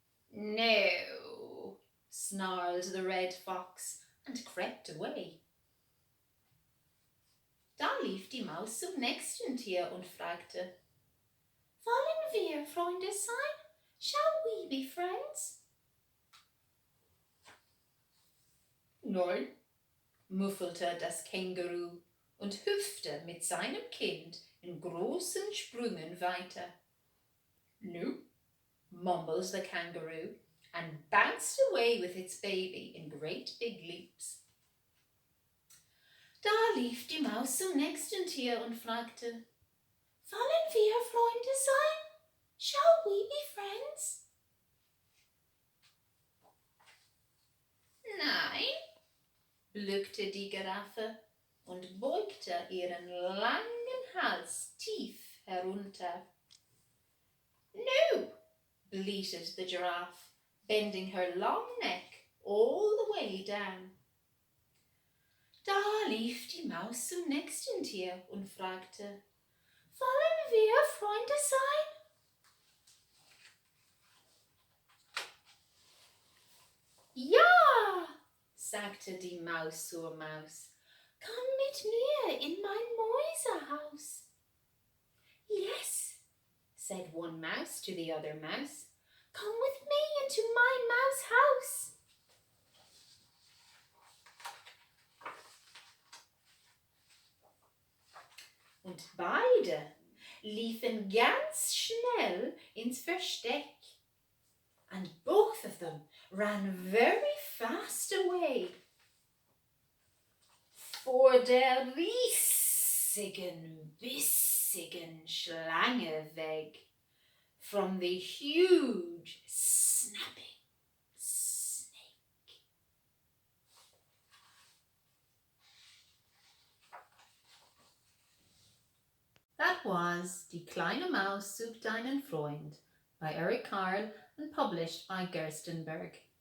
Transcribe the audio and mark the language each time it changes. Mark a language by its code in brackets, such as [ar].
[en] No, snarled the red fox and crept away. [de] Da lief die Maus zum nächsten Tier und fragte, wollen wir Freunde sein? [en] Shall we be friends? [de] Nein, muffelte das Känguru und hüpfte mit seinem Kind in großen Sprüngen weiter. [en] No, mumbles the kangaroo and bounced away with its baby in great big leaps. [de] Da lief die Maus zum nächsten Tier und fragte, wollen wir Freunde sein? [en] Shall we be friends? [de] Nein, blökte die Giraffe und beugte ihren langen Hals tief herunter. [en] No, bleated the giraffe, bending her long neck all the way down. [de] Da lief die Maus zum nächsten Tier und fragte, wollen wir Freunde sein? Ja, sagte die Maus zur Maus, komm mit mir in mein Mäusehaus. [en] Yes, said one mouse to the other mouse, come with me into my mouse house. [de] Und beide liefen ganz schnell ins Versteck. [en] And both of them ran very fast away. [de] Vor der riesigen, bissigen Schlange weg. [en] From the huge, snapping snake. That was Die kleine Maus sucht einen Freund by Eric Carle and published by Gerstenberg.